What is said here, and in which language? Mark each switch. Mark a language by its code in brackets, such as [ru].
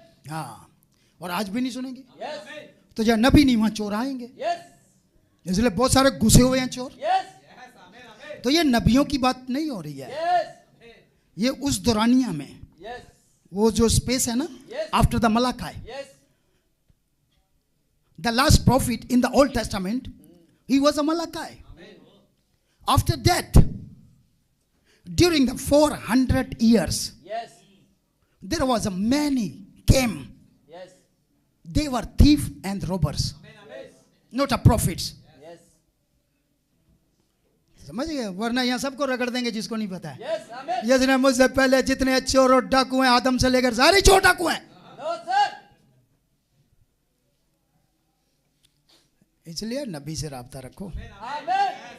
[hi] हाँ, और आज भी नहीं सुनेंगे। तो जब नबी नहीं वहां चोर आएंगे, इसलिए बहुत सारे घुसे हुए हैं चोर। तो ये नबियों की बात नहीं हो रही है, ये उस दौरानिया में वो जो स्पेस है ना, [en] After the Malachi, the last prophet in the Old Testament, He was a Malachi. After that, during the 400 years, Yes. there was a many came. Yes. They were thieves and robbers, not a prophets. Yes. [hi] समझ गए? वरना यहाँ सबको रगड़ देंगे जिसको नहीं पता है। [en] Yes. Amen. [hi] यजने मुझसे पहले जितने चोर और डाकू हैं, आदम से लेकर सारे चोर डाकू हैं, [en] No, sir. [hi] इसलिए नबी से राब्ता रखो। [en] Amen.